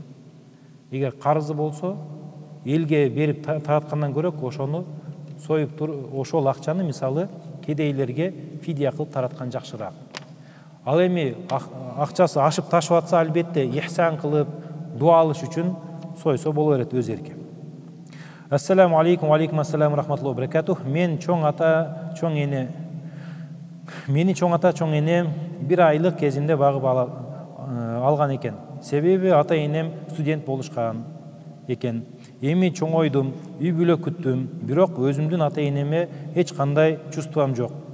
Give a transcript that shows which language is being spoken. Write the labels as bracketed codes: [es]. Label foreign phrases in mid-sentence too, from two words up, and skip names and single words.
[ky] Эгер карызы болсо, элге берип тараткандан көрөк, ошону союп туруп, ошол акчаны мисалы кедейлерге фидия кылып тараткан жакшыраак. Ал эми акчасы ашып ташып атса, албетте ихсан кылып, дуа алыш үчүн сойсо боло берет, өз эрки. [ar] السلام عليكم، عليكم السلام رحمة الله بركاته. [ky] Мени чоң ата, чоң эне 1 айлык кезинде багып алган экен. Себеби ата-энем студент болушкан экен. Эми чоңойдум, үй бүлө күттүм, бирок өзүмдүн ата-энеме эч кандай чувствам жок.